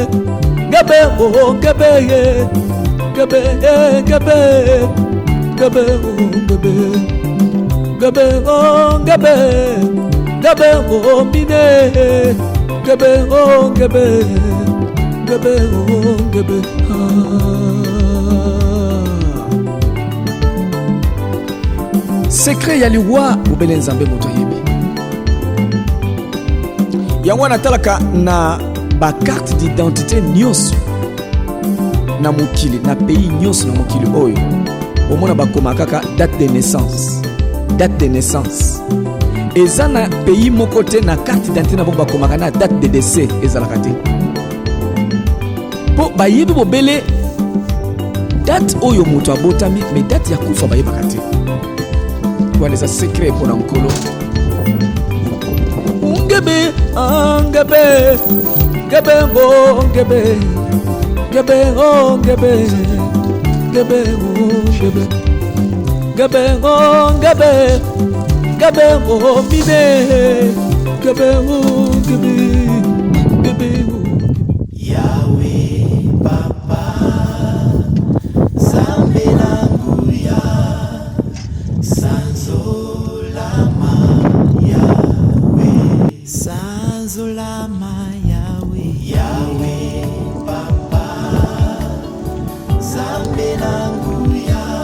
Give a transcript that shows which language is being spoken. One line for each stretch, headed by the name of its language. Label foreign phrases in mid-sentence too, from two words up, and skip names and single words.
Lingala: Gebe oh gebe ye, gebe gebe gebe oh gebe, gebe oh gebe, gebe oh mine, gebe oh gebe, gebe oh gebe. Secret ya liwa ubele nzambe moto yebi. Yango natalaka na ba
French: carte d'identité
Lingala: nyonso na mokili na pays nyonso na mokili oyo omona bakoma kaka
French: date de naissance, date de naissance.
Lingala: Eza na pays moko te na
French: carte d'identité
Lingala: na bango bakomaka na
French: date de décès
Lingala: ezalaka te po bayebi bobele date oyo moto abotami mais date ya kufa bayebaka te wana eza secret mpona nkolo. Ngebe ngebe gebe go gebe, gebe go gebe, gebe go gebe, gebe go gebe, gebe go mine, gebe go gebe, gebe go. Yahweh Papa, Zambe langu ya, Sanzolama Yahweh, Sanzolama Yahweh Papa, Zambe langu ya,